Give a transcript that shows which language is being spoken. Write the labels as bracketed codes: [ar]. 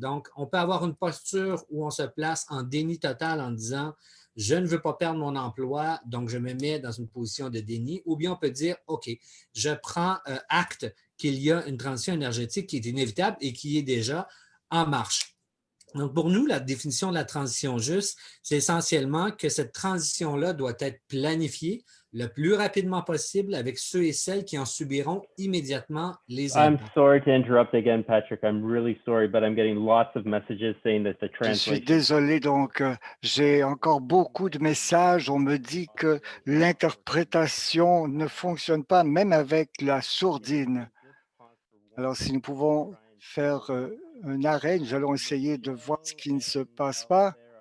[fr] Donc, on peut avoir une posture où on se place en déni total en disant « je ne veux pas perdre mon emploi, donc je me mets dans une position de déni », ou bien on peut dire « OK, je prends acte qu'il y a une transition énergétique qui est inévitable et qui est déjà en marche ». Donc, pour nous, la définition de la transition juste, c'est essentiellement que cette transition-là doit être planifiée le plus rapidement possible avec ceux et celles qui en subiront immédiatement les impacts. [en] I'm sorry to interrupt again, Patrick. I'm really sorry, but I'm getting lots of messages saying that the translation. [fr] Je suis désolé, donc j'ai encore beaucoup de messages. On me dit que l'interprétation ne fonctionne pas, même avec la sourdine. Alors, si nous pouvons faire un arrêt, nous allons essayer de voir ce qui ne se passe pas.